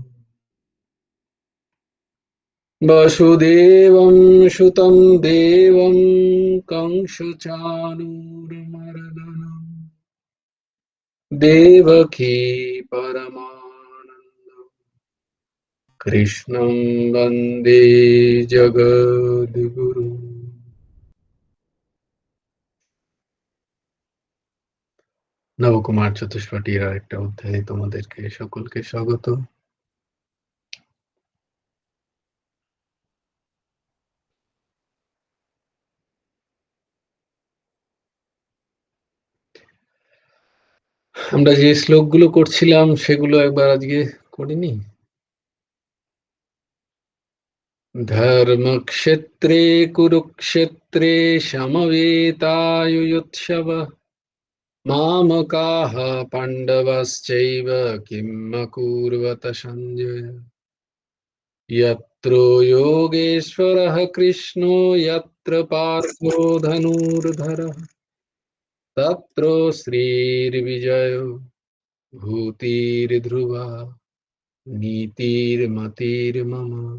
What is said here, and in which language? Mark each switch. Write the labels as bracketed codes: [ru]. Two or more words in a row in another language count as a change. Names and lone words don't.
[sa] वसुदेवं सुतं देवं कंसचाणूरमर्दनम् देवकी परमानन्दम् कृष्णं वन्दे जगद्गुरु। [bn] নবকুমার চতুষ্পটির আরেকটা অধ্যায়ে তোমাদেরকে সকলকে স্বাগত। আমরা যে শ্লোকগুলো করছিলাম সেগুলো একবার আজকে করিনি? [sa] ধর্মক্ষেত্রে কুরুক্ষেত্রে সমবেতায়ুৎসবः मामकाः पाण्डवश्चैव किम् अकुर्वत सञ्जय। यत्र योगेश्वरः कृष्णो यत्र पार्थो धनुर्धरः तत्र श्रीर्विजयो भूतिर्ध्रुवा नीतिर्मतिर्मम।